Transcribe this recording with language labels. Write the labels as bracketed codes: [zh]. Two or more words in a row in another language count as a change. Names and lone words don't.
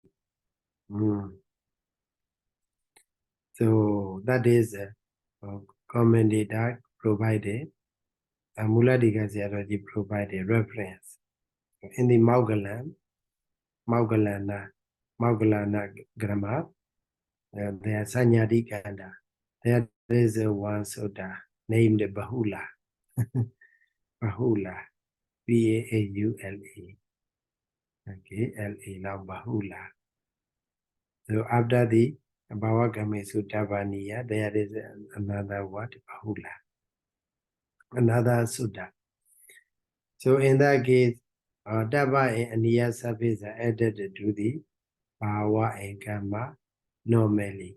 [en] So that is a commentator provided. Muladika Sayadaw provided reference. In the Maugalana grammar, there are Sanyadi Kanda. There is one sutta named Bahula. Bahula. Baula. Okay, L-A now Bahula. So after the [pi] Bhavagamesu Dabaniya, [en] there is another word, Bahula. Another Sutta. So in that case, Dabba and Aniya surface are added to the Bhava and Karma normally.